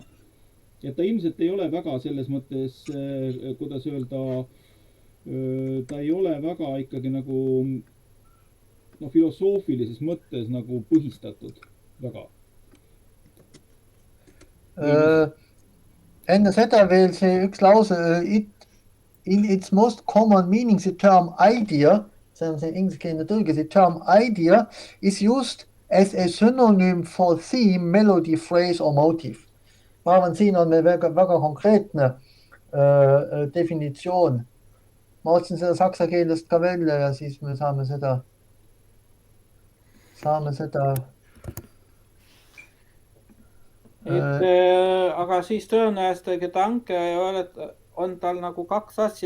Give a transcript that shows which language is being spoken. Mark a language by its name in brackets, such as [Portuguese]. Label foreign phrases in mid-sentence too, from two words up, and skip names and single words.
[Estonian] Et ta ilmselt ei ole väga selles mõttes, kuidas öelda, ta ei ole väga ikkagi nagu filosoofilises mõttes nagu põhistatud väga. Enne seda veel see üks lause, [English] in its most common meaning the term idea, [Estonian] see on see ingliskeelne tõlge, [English] the term idea is used as a synonym for theme, melody, phrase or motive. [Estonian] Ma arvan, siin on meil väga konkreetne definitsioon. Ma otsin seda saksa keelest ka välja ja siis me saame seda aga siis tõenäoliselt gedanke on tal nagu kaks asja.